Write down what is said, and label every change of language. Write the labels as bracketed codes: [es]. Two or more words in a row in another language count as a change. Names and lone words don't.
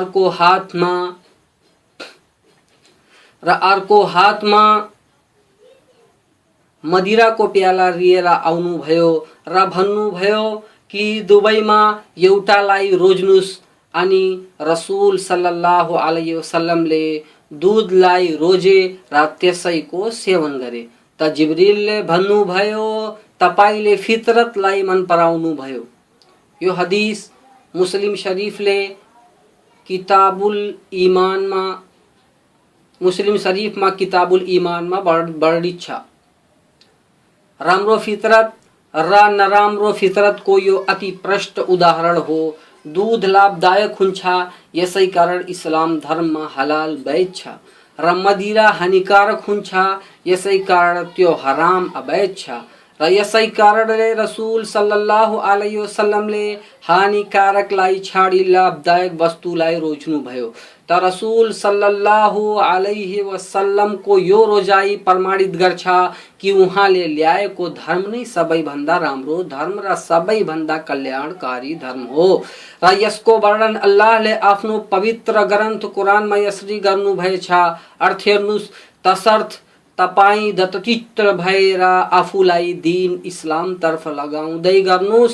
[ne] अर्को हातमा मदिराको प्याला लिएर आउनुभयो र भन्नुभयो कि दुवैमा एउटालाई रोज्नुस् अनि रसूल [ar] صلى الله عليه وسلم [ne] दूधलाई रोजे र त्यसैको सेवन गरे त जिब्रिलले भन्नुभयो तपाईले फितरतलाई मन पराउनु भयो। यो हदीस मुस्लिम शरीफले किताबुल इमानमा वर्णित छ। राम्रो फितरत र नराम्रो फितरतको यो अति प्रष्ट उदाहरण हो। दूध लाभदायक हुन्छ, यसै कारण इस्लाम धर्ममा हलाल वैध छ र मदिरा हानिकारक हुन्छ, यसै कारण त्यो हराम अवैध छ र यसै कारणले रसूल [ar] صلى الله عليه وسلم [ne] हानिकारकलाई छाडी लाभदायक वस्तुलाई रोज्नु भयो। त रसूल [ar] صلى الله عليه وسلم [ne] यो रोजाई प्रमाणित गर्छ कि उहाँले ल्याएको धर्म नै सबैभन्दा राम्रो धर्म र सबैभन्दा कल्याणकारी धर्म हो र यसको वर्णन अल्लाहले आफ्नो पवित्र ग्रन्थ कुरानमा यसरी गर्नुभएछ। अर्थ हेर्नुस्, तसर्थ तपाई दत्तचित्त भएर आफूलाई दीन इस्लाम तर्फ लगाउँदै गर्नुस्।